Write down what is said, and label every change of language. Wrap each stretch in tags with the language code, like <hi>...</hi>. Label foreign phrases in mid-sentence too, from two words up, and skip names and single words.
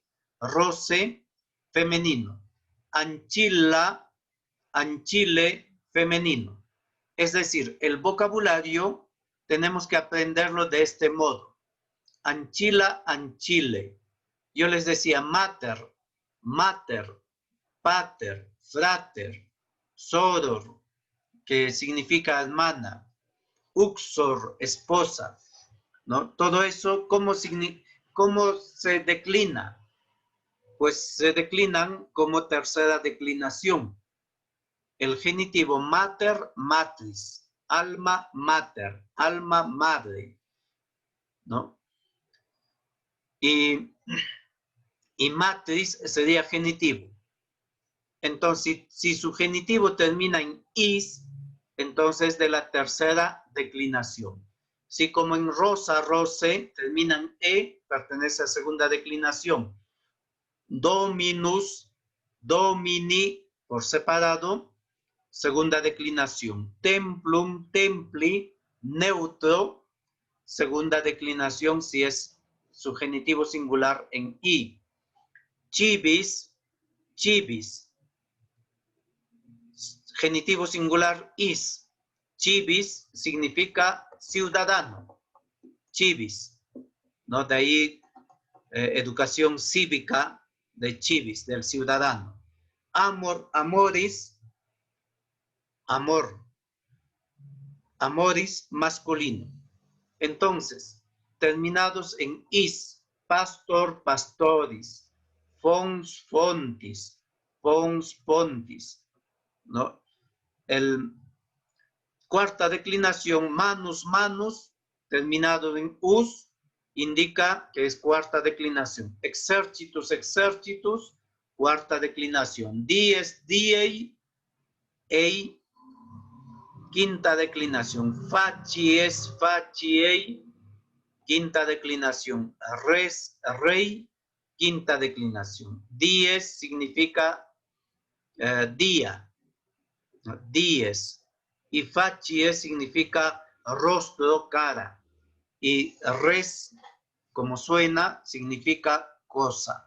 <es>Rose, femenino.</es> <la>Anchilla, anchile, femenino.</la> <es>Es decir, el vocabulario tenemos que aprenderlo de este modo.</es> <la>Anchila, anchile.</la> <es>Yo les decía</es> <la>mater, mater, pater, frater, soror,</la> <es>que significa hermana, uxor, esposa, ¿no? Todo eso, ¿cómo se declina? Pues se declinan como tercera declinación. El genitivo</es> <la>mater, matris, alma mater,</la> <es>alma madre, ¿no? Y matris sería genitivo. Entonces, si su genitivo termina en is, entonces de la tercera declinación. Si como en</es> <la>rosa, rose,</la> <es>termina en e, pertenece a segunda declinación.</es> <la>Dominus, domini,</la> <es>por separado, segunda declinación.</es> <la>Templum, templi,</la> <es>neutro, segunda declinación si es su genitivo singular en i.</es> <la>Civis, civis,</la> <es>genitivo singular is. Civis significa ciudadano. Civis, ¿no? De ahí educación cívica de civis, del ciudadano. Amor,</es> <la>amoris, amor.</la> <es>Amoris masculino. Entonces, terminados en is, pastor,</es> <la>pastoris, fons, fontis, pons, pontis,</la> <es>¿no? El cuarta declinación,</es> <la>manus, manus,</la> <es>terminado en us, indica que es cuarta declinación.</es> <la>Exercitus, exercitus,</la> <es>cuarta declinación.</es> <la>Dies, diei, ei,</la> <es>quinta declinación.</es> <la>Facies, faciei,</la> <es>quinta declinación.</es> <la>Res, rey,</la> <es>quinta declinación. Dies significa día, dies. Y facies significa rostro, cara. Y res, como suena, significa cosa.</es>